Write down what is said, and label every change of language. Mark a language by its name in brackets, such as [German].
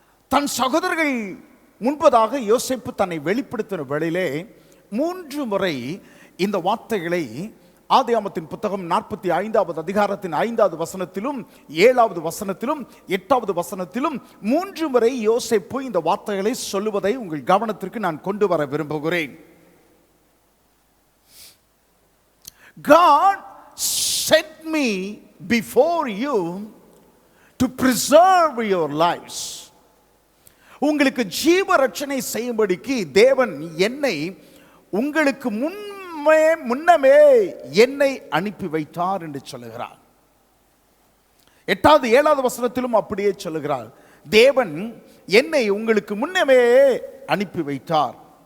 [Tamil] தன் சகோதரர்கள் முன்பதாக யோசேப்பு தன்னை வெளிப்படுத்தின வேளையிலே 3 முறை இந்த வார்த்தைகளை ஆதியாகமத்தின் புத்தகம் 45வது அதிகாரத்தின் 5வது வசனத்திலும் 7வது வசனத்திலும் 8வது வசனத்திலும் 3 முறை யோசேப்பு இந்த வார்த்தைகளை சொல்லுவதை உங்கள் கவனத்திற்கு நான் கொண்டு வர விரும்புகிறேன். [English] God set me before you to preserve your lives. [Tamil] உங்களுக்கு ஜீவ ரட்சணை செய்யும்படிக்கு தேவன் என்னை உங்களுக்கு முன்னமே என்னை அனுப்பி வைத்தார் என்று சொல்லுகிறார். 8வது 7வது வசனத்திலும் அப்படியே சொல்லுகிறார். தேவன் என்னை உங்களுக்கு முன்னமே அனுப்பி வைத்தார்.